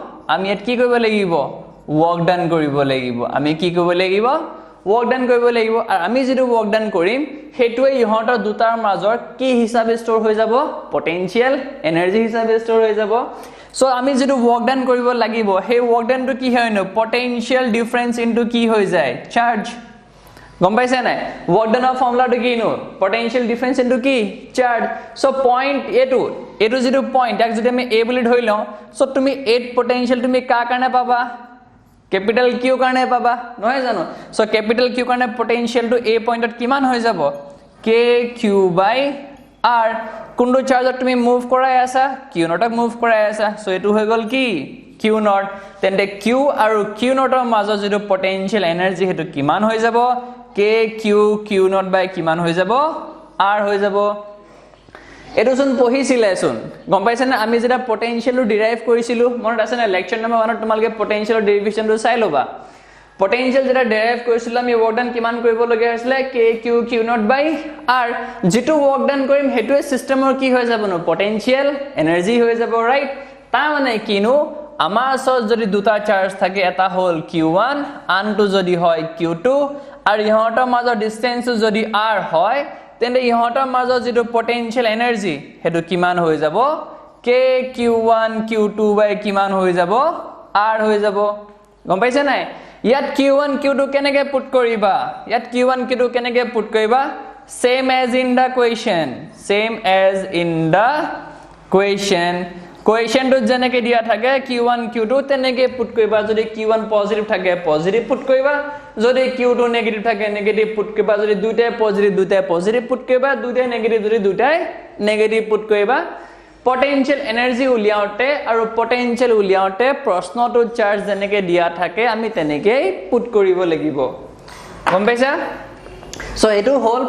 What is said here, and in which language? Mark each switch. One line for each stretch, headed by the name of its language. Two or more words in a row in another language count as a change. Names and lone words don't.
English: work done
Assamese: কৰিব লাগিব আমি কি কৰিব লাগিব
English: work done
Assamese: কৰিব লাগিব আৰু আমি যেটো
English: work done
Assamese: কৰিম হেতুৱে ইহঁতৰ দুটাৰ মাজৰ কি হিচাপে ষ্টৰ হৈ যাব
English: potential energy
Assamese: হিচাপে ষ্টৰ হৈ যাব সো আমি যেটো
English: work done
Assamese: কৰিব লাগিব হে ওয়ার্ক ডানটো কি হয় ন
English: potential difference into
Assamese: কি হৈ যায় চাৰ্জ গম পাইছে নাই ওয়ার্ক ডানৰ ফৰ্মুলাটো কি নো
English: potential difference into
Assamese: কি চাৰ্জ সো পয়েন্ট এটো যেটো পয়েন্ট এক যদি আমি a বুলি ধৰি লওঁ সো তুমি 8 পটেনশিয়াল তুমি কা কাৰণে পাবা
English: capital Q
Assamese: কাৰণে পাবা নহয় জানো সো
English: capital Q
Assamese: কাৰণে পটেনশিয়াল টু a পয়েন্টত কিমান হৈ যাব k q বাই r কোনটো চাৰ্জত তুমি মুভ কৰাই আছা q নটক মুভ কৰাই আছা সো এটো হৈ গল কি q নট তেন্তে q আৰু q নটৰ মাজৰ যেটো
English: potential energy
Assamese: হেতু কিমান হৈ যাব k q নট বাই কিমান হৈ যাব r হৈ যাব এটো শুন পঢ়িছিলেছোন গম পাইছে না আমি যেটা পটেনশিয়ালটো ডিৰাইভ কৰিছিলো মনত আছে না
English: lecture number
Assamese: 1 ত তোমালকে পটেনশিয়ালৰ ডেৰিভেশনটো চাই লবা পটেনশিয়াল যেটা ডিৰাইভ কৰিছিলো আমি
English: work done
Assamese: কিমান কৰিব লগা হৈছিলে k q নট বাই r যেটো
English: work done
Assamese: কৰিম হেতুৱে সিস্টেমৰ কি হৈ যাব ন
English: potential energy
Assamese: হৈ যাব ৰাইট তা মানে কিনো আমাৰ ওচৰত যদি দুটা চাৰ্জ থাকে এটা হল q1 আনটো যদি হয় q2 আৰু ইহঁতৰ মাজৰ ডিসটেন্স যদি r হয় তেন্তে ইহঁতৰ মাজৰ যেটো
English: potential energy
Assamese: হেতু কিমান হৈ যাব k q1 q2 বাই কিমান হৈ যাব r হৈ যাব গম পাইছে নাই ইয়াত q1 q2 কেনেকৈ পুট কৰিবা ইয়াত q1 q2 কেনেকৈ পুট কৰিবা
English: same as in the question to
Assamese: যেনেকৈ দিয়া থাকে q1 q2 তেনেকৈ পুট কৰিবা যদি q1 পজিটিভ থাকে
English: positive put
Assamese: কৰিবা যদি q2 নেগেটিভ থাকে
English: negative put
Assamese: কৰিবা যদি দুটাই
English: positive put
Assamese: কৰিবা দুটাই নেগেটিভ যদি দুটাই
English: negative put
Assamese: কৰিবা
English: potential energy
Assamese: উলিয়াওতে আৰু পটেনশিয়াল উলিয়াওতে প্ৰশ্নটো চাৰ্জ যেনেকৈ দিয়া থাকে আমি তেনেকৈ পুট কৰিব লাগিব গম পাইছা সো এটো হল